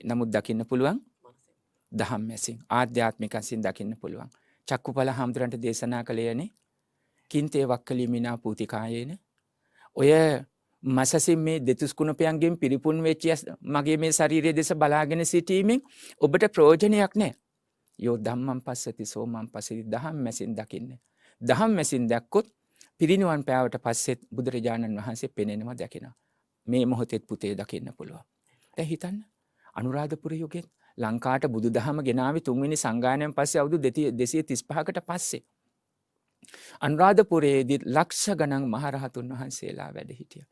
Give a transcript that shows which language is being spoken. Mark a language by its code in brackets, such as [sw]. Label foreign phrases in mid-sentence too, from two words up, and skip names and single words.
[si] නමුත් දකින්න පුළුවන් ධම්මයෙන් ආධ්‍යාත්මිකයෙන් දකින්න පුළුවන්. චක්කුපල හාමුදුරන්ට දේශනා කළේනේ [pi] කින්තේ වක්කලිමිනා පූතිකායේන [si] ඔය මසසින් මේ දෙතුස් කුණපයන්ගෙන් පිරිපුන් වෙච්ච මගේ මේ ශරීරයේ දෙස බලාගෙන සිටීමෙන් ඔබට ප්‍රයෝජනයක් නැහැ. [pi] යෝ ධම්මං පස්සති සෝමං පස්සති [si] ධම්මයෙන් දකින්න. ධම්මයෙන් දැක්කොත් පිරිනිවන් පෑවට පස්සෙත් බුදුරජාණන් වහන්සේ පෙනෙනවා දකිනවා. මේ මොහොතේ පුතේ දකින්න පුළුවන්. දැන් හිතන්න අනුරාධපුර යුගයේ ලංකාවට බුදුදහම ගෙනාවේ තුන්වෙනි සංගායනයෙන් පස්සේ අවුරුදු 235කට පස්සේ අනුරාධපුරයේදී ලක්ෂ ගණන් මහරහතුන් වහන්සේලා වැඩ හිටියා.